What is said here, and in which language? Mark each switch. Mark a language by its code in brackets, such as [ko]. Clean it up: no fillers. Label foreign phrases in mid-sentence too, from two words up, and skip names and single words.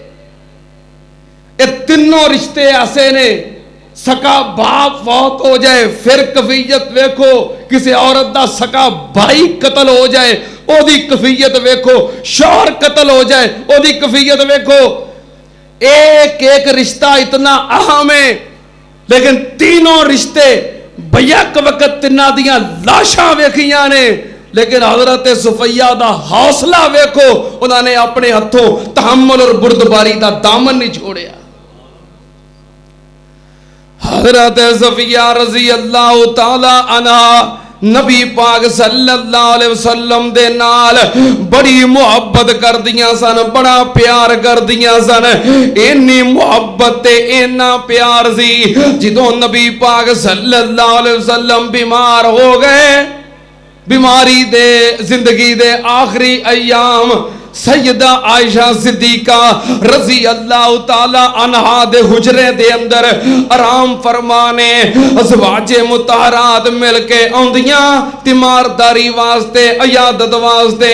[pa] اے تِنّوں رشتے ایسے نے، سکا باپ فوت ہو جائے پھر کیفیت ویکھو، کسی عورت دا سکا بھائی قتل ہو جائے اوہدی کیفیت ویکھو، شوہر قتل ہو جائے اوہدی کیفیت ویکھو. اک اک رشتہ اتنا اہم ہے، لیکن تِنّوں رشتے بیک وقت تِنّاں دیاں لاشاں ویکھیاں نے، لیکن حضرت صفیہ دا حوصلہ ویکھو، اوہناں نے اپنے ہتھوں تحمل اور بردباری دا دامن نہیں چھڈیا. حضرت صفیہ [ar] رضي الله تعالى عنها [pa] نبی پاک [ar] صلى الله عليه وسلم [pa] دے نال بڑی محبت کردیاں سن، بڑا پیار کردیاں سن. اِنی محبت تے اِنا پیار سی، جدوں نبی پاک [ar] صلى الله عليه وسلم [pa] بیمار ہو گئے، بیماری دے زندگی دے آخری ایام سیدہ عائشہ صدیقہ [ar] رضي الله تعالى عنها [pa] دے حجرے دے اندر آرام فرمانے ازواجِ مطہرات مل کے آؤندیاں تیمارداری واسطے، عیادت واسطے.